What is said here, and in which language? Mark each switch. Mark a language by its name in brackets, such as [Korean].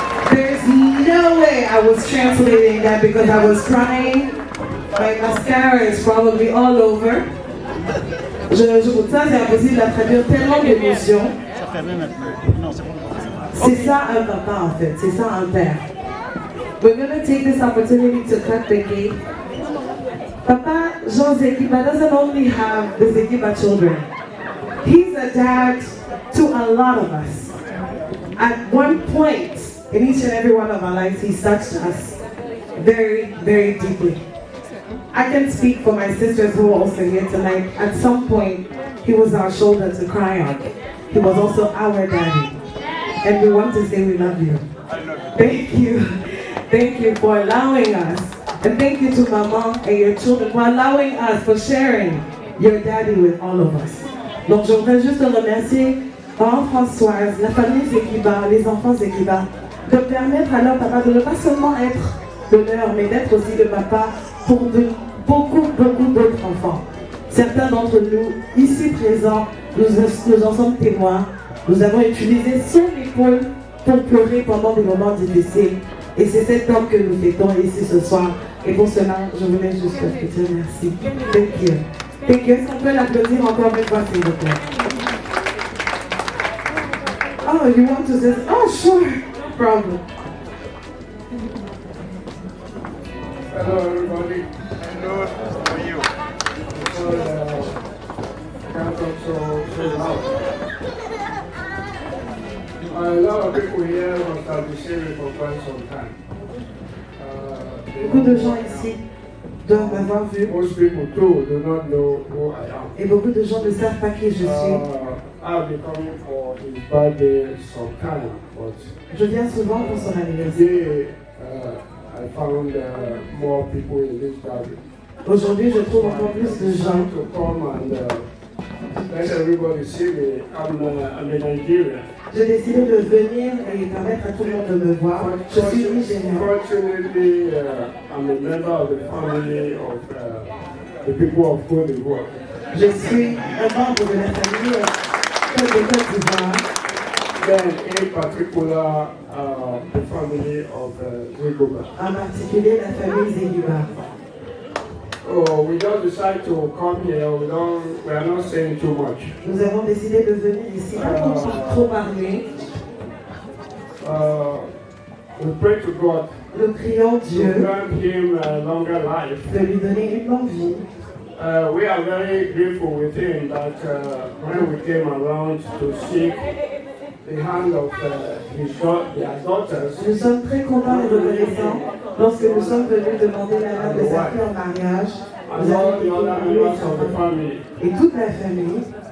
[English] There's no way I was translating that because I was crying. My mascara is probably all over. [French] Ça, c'est impossible à traduire tellement d'émotions. C'est ça un papa en fait, c'est ça un père. [English] We're going to take this opportunity to cut the cake. Papa John Zeguiba doesn't only have the Zeguiba children. He's a dad to a lot of us. At one point in each and every one of our lives, he's touched us very, very deeply. I can speak for my sisters who are also here tonight. At some point, he was our shoulder to cry on. He was also our daddy. And we want to say we love you. Thank you. Thank you for allowing us. And thank you to Maman and your children for allowing us, for sharing your daddy with all of us. [French] Donc je voudrais juste remercier Maman Françoise, la famille Zeguiba, les enfants Zeguiba, de permettre à leur papa de ne pas seulement être de leur, mais d'être aussi le papa pour beaucoup d'autres enfants. Certains d'entre nous, ici présents, nous en sommes témoins. Nous avons utilisé son épaule pour pleurer pendant des moments difficiles. Et c'est cet homme que nous fêtons ici ce soir. Et pour cela, je voulais juste te dire merci. [English] Thank you. Thank you. [French] Est-ce qu'on peut l'applaudir encore une fois, s'il vous plaît? [English] Oh, you want to say? Oh, sure. No problem. Hello, everybody. Hello, how are you? Can't talk so loud. A lot of people here must have been saving for quite some time. [French] Beaucoup de gens ici doivent m'avoir vu. [English] Most people too do not know who I am. [French] Et beaucoup de gens ne savent pas qui je suis. [English] I've been coming for his birthday sometime, but [French] Je viens souvent pour son anniversaire. [English] today I found more people in this gathering. [French] Aujourd'hui, je trouve encore plus de gens. [English] To come and let everybody see me. I'm a Nigerian. [French] J'ai décidé de venir et permettre à tout le monde de me voir. Je suis nigérian. [English] Fortunately, I'm a member of the family of the people of Côte d'Ivoire. [French] Je suis un membre de la famille de Côte d'Ivoire. [English] Then, in particular, the family of Zeguiba. [French] En particulier la famille Zeguiba. [English] Oh, we don't decide to come here. We are not saying too much. [French] Nous avons décidé de venir ici pas pour trop parler. [English] We pray to God. [French] Nous prions Dieu [English] To grant him a longer life. [French] de lui donner une longue vie. [English] We are very grateful with him that when we came around to seek the hand of their daughters. [French] Nous sommes très contents et reconnaissants lorsque nous sommes venus demander la main de sa fille en mariage. Nous avons été honorés et toute la famille.